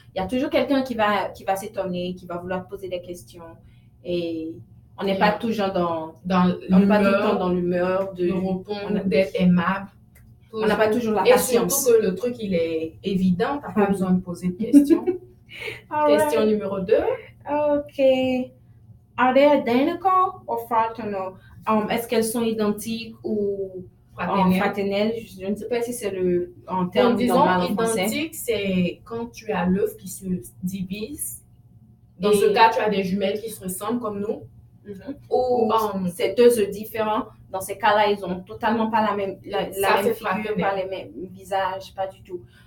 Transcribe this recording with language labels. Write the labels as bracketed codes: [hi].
[fr] Il y a toujours quelqu'un qui va s'étonner, qui va vouloir te poser des questions. Et on n'est pas toujours on n'est pas tout le temps dans l'humeur de répondre, d'être aimable. On n'a pas toujours la Et patience. surtout que le truc, il est évident, tu n'as pas besoin de poser de questions. Question numéro 2. OK. [en] Are they identical or fraternal? [fr] Est-ce qu'elles sont identiques ou fraternelles? Je ne sais pas si c'est en termes normal en français. Identique, c'est quand tu as l'œuf qui se divise. Dans ce cas, tu as des jumelles qui se ressemblent comme nous. Ou c'est deux œufs différents. Dans ces cas-là, ils ont totalement pas la même figure, pas les mêmes visages, pas du tout.